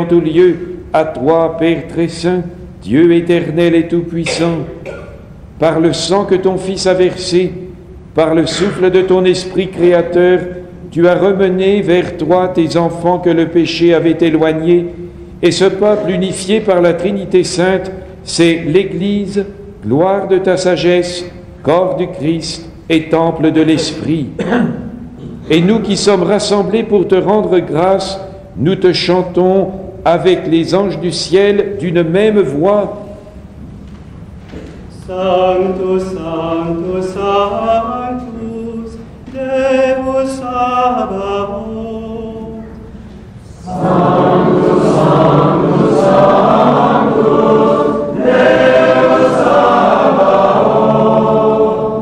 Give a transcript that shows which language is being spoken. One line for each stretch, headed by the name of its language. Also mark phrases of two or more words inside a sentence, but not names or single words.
French: tout lieu, à toi, Père très saint, Dieu éternel et tout-puissant, par le sang que ton Fils a versé, par le souffle de ton Esprit créateur, tu as remené vers toi tes enfants que le péché avait éloignés, et ce peuple unifié par la Trinité sainte, c'est l'Église, gloire de ta sagesse, corps du Christ et temple de l'Esprit. Et nous qui sommes rassemblés pour te rendre grâce, nous te chantons avec les anges du ciel d'une même voix.
Latin: Sanctus, Sanctus, Sanctus, Deus Sabaoth. Sanctus, Sanctus, Sanctus, Deus Sabaoth.